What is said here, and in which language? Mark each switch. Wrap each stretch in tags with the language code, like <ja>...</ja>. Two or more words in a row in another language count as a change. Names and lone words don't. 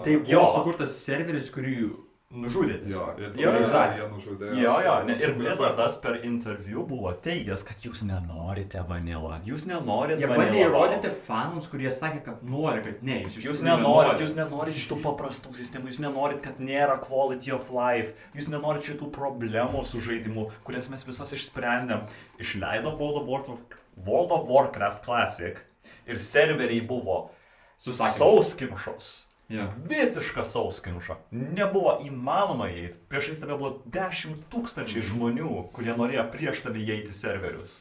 <lt>Tai buvo sukurtas serveris, kurį nužudė. Jo, ir jie nužudė. Jo, ir Blizzardas per interviu buvo teigęs, kad jūs nenorite vanilą. Jūs nenorit vanilą. Jie bandė įrodyti fanams, kurie sakė, kad nori, kad ne. Jūs nenorit šitų paprastų sistemų, jūs nenorit, kad nėra</lt> <en>quality of life,</en> <lt>jūs nenorit šitų problemų su žaidimu, kurias mes visas išsprendėm. Išleido World of Warcraft Classic ir serveriai buvo sauskimšos. Yeah. Visiška sauskimša. Nebuvo įmanoma įeiti. Priešais tave buvo 10 000 žmonių, kurie norėjo prieš tave įeiti serverius.</lt>